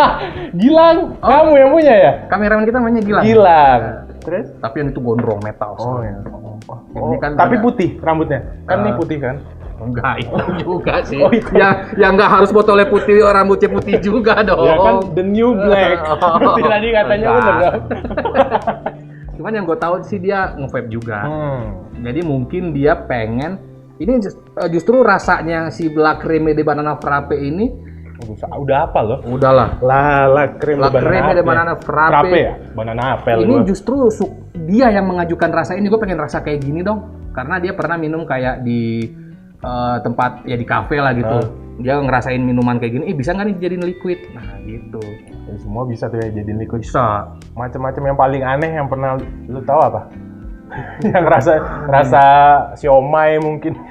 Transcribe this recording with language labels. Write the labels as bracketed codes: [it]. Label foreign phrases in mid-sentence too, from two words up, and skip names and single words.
[id] Gilang. Kamu yang punya ya? Kameramen kita namanya Gilang. Gilang. Terus? Tapi yang itu gondrong metal. Ya. Ini kan tapi putih rambutnya. Kan ini putih kan? Enggak, itu juga sih. Yang nggak harus botolnya putih, rambutnya putih juga dong. Ya kan [en] the new black. [id] Tadi katanya bener dong. Cuman yang gue tahu sih dia nge-vape juga. Jadi mungkin dia pengen ini justru rasanya si Black Creme de Banana Frappe ini udah apa loh? Udahlah. La creme de banana frappe. Frappe ya? Banana apel. Ini justru dia yang mengajukan rasa ini. Gue pengen rasa kayak gini dong. Karena dia pernah minum kayak di tempat ya di kafe lah gitu. Dia ngerasain minuman kayak gini. Bisa nggak nih dijadiin liquid? Nah gitu. Ya, semua bisa tuh ya jadiin liquid. Bisa. Macam-macam yang paling aneh yang pernah lu tahu apa? Yang rasa siomay mungkin.